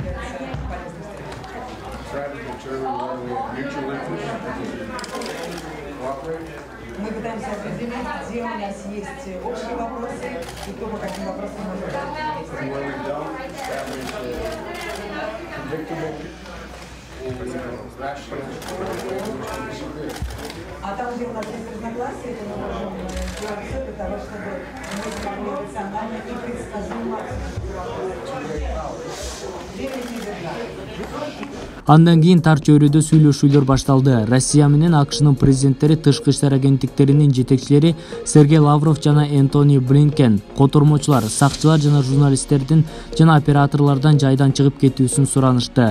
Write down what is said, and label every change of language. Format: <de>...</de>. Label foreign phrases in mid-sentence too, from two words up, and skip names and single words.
<en>Try to determine where we have mutual interest.</en> <ru>Мы пытаемся определить, где у нас есть общие вопросы и кто по каким вопросам может А там, где у нас есть разногласия, то мы можем делать все для того, чтобы мы смогли рационально и предсказуемо</ru> <ky>Андан кийин тар чөйрөдө сүйлөшүүлөр башталды. Россия менен АКШнын президенттери, тышкы иштер агенттиктеринин жетекчилери Сергей Лавров жана Энтони Блинкен котормочулар, сакчылар жана журналисттердин жана операторлордон жайдан чыгып кетүүсүн суранышты.</ky>